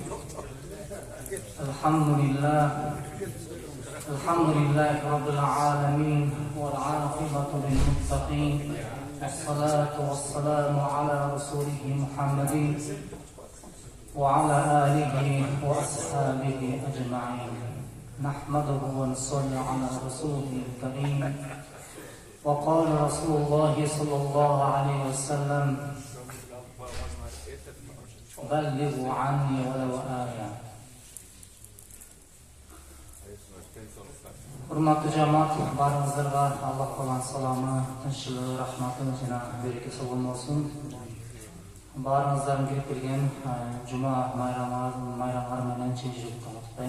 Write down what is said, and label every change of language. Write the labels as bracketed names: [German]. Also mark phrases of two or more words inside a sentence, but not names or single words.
[Arabic] الحمد لله رب العالمين والعاقبة للمتقين والصلاة والسلام على رسوله محمد وعلى آله وأصحابه أجمعين. نحمده ونصلي على رسوله الكريم. وقال رسول الله صلى الله عليه وسلم: بلغوا عني ولو آية. [Uzbek] Hurmatli jamoat, baringizlarga Alloh taoloning salomi, tinchligi, rahmati va berekasi bo'lsin. Baringizlarga kelgan juma bayramlari bilan chinjilikda o'tayim.